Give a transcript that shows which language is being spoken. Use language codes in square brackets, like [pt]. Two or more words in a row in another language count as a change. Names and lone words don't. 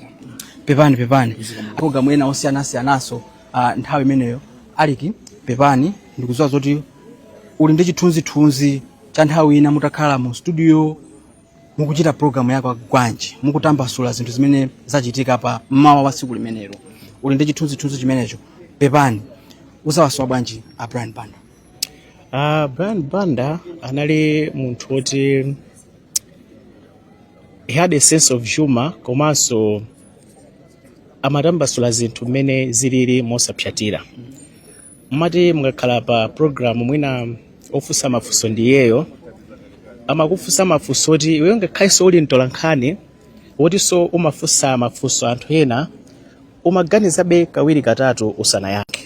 [ny] Pepani program ena osiyana-siyanaso nthawi imeneyo aliki Pepani ndikuziwa zoti uli ndi chithunzithunzi cha nthawi ina mutakhala mu studio mukuchita program yako gwanji mukutambasula zinthu zimene zachitika pa mmawa wa tsiku limenelo, uli ndi chithunzithunzi chimenecho. Pepani usawasowa bwanji a Brian Banda? Brian Banda anali munthu woti [en] he had a sense of humor [ny] komanso amatambasula zinthu mmene zilili mosapyatira. Mmati mukakhala pa program mwina ofunsa mafunso ndiyeyo amakufunsa mafunso oti iwe ngakhale uli mtolankhani wotinso umafunsa mafunso anthu ena umaganizabe kawiri katatu usana yake.